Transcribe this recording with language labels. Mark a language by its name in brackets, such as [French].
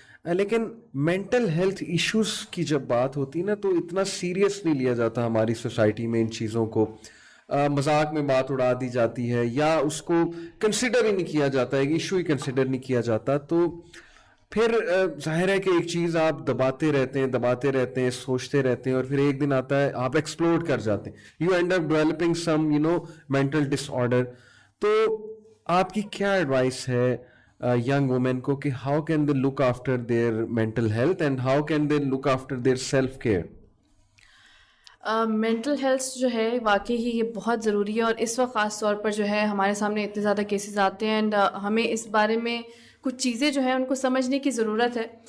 [Urdu] لیکن mental health issues کی جب بات ہوتی ہے نا تو اتنا سیریس نہیں لیا جاتا ہماری سوسائٹی میں ان چیزوں کو, مذاق میں بات اڑا دی جاتی ہے یا اس کو کنسیڈر ہی نہیں کیا جاتا, ایک ایشو ہی کنسیڈر نہیں کیا جاتا. تو پھر ظاہر ہے کہ ایک چیز آپ دباتے رہتے ہیں سوچتے رہتے ہیں اور پھر ایک دن آتا ہے آپ ایکسپلوڈ کر جاتے ہیں, [English] You end up developing some mental disorder. [Urdu] تو آپ کی کیا ایڈوائس ہے [English] young women کو کہ how can they look after their mental health and how can they look after their self care? [Urdu] Mental health جو ہے واقعی ہی یہ بہت ضروری ہے, اور اس وقت خاص طور پر جو ہے ہمارے سامنے اتنے زیادہ کیسز آتے ہیں اینڈ ہمیں اس بارے میں کچھ چیزیں جو ہیں ان کو سمجھنے کی ضرورت ہے.